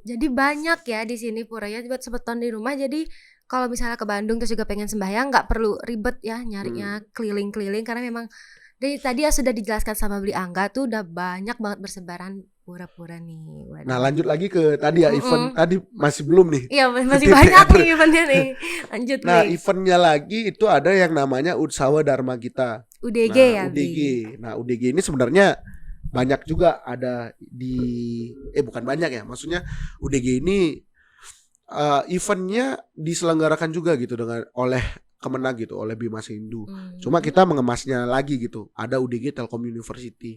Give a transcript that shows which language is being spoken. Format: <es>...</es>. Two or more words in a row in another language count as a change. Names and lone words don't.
<id>Jadi banyak ya di sini puranya buat sebeton di rumah. Jadi kalau misalnya ke Bandung terus juga pengen sembahyang nggak perlu ribet ya nyarinya keliling-keliling karena memang dari tadi ya sudah dijelaskan sama Beli Angga tuh udah banyak banget bersebaran pura-pura nih. Waduh. Nah, lanjut lagi ke tadi ya event tadi masih belum nih. Iya masih banyak nih eventnya nih. Lanjut Nah, Bli. eventnya lagi itu ada yang namanya Utsawa Dharma Gita. UDG Nah, ya UDG. Bli. Nah, UDG ini sebenarnya banyak juga ada di bukan banyak ya. Maksudnya UDG ini eventnya diselenggarakan juga gitu dengan oleh Kemenag gitu, oleh Bimas Hindu. Cuma kita mengemasnya lagi gitu. Ada UDG Telkom University.</id>